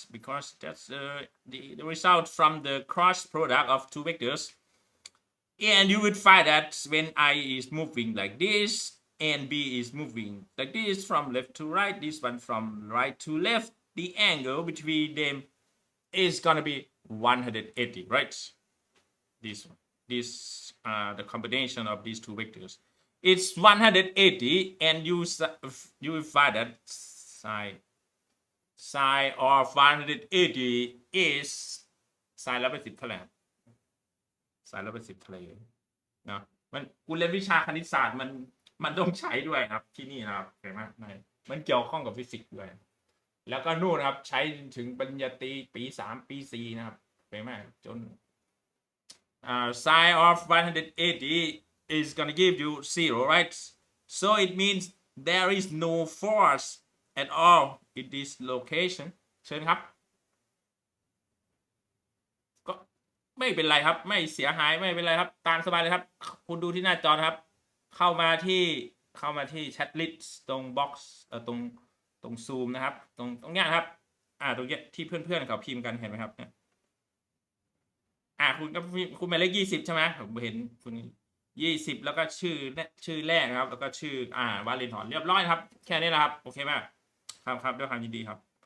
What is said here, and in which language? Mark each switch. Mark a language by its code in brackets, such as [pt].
[en] Because that's the result from the cross product of two vectors. And you would find that when I is moving like this and B is moving like this from left to right, this one from right to left, the angle between them is gonna be 180, right? This the combination of these two vectors, it's 180, and you will find that sine of 180 is sine 180 [th] เท่าไหร่sine 180เท่าไหร่เนาะมันคุณเรียนวิชาคณิตศาสตร์มันต้องใช้ด้วยครับที่นี่นะครับเห็นไหมมันเกี่ยวข้องกับฟิสิกส์ด้วย แล้วก็นู่นครับใช้ถึงปริญญาตรีปี3ปี4นะครับเห็นไหมจน [en] sine of 180 is gonna give you 0, right? So it means there is no force at all in this location. [th] เชิญครับก็ไม่เป็นไรครับไม่เสียหายไม่เป็นไรครับตามสบายเลยครับคุณดูที่หน้าจอครับเข้ามาที่แชทลิสต์ตรงบ็อกซ์ตรงซูมนะครับตรงเนี้ยครับตรงเนี้ยที่เพื่อนๆเขาพิมพ์กันเห็นไหมครับเนี่ยคุณหมายเลข20ใช่ไหมผมเห็นคุณ20แล้วก็ชื่อแรกนะครับแล้วก็ชื่อวาเลนทอนเรียบร้อยครับแค่นี้แหละครับโอเคไหมครับด้วยความยินดีครับ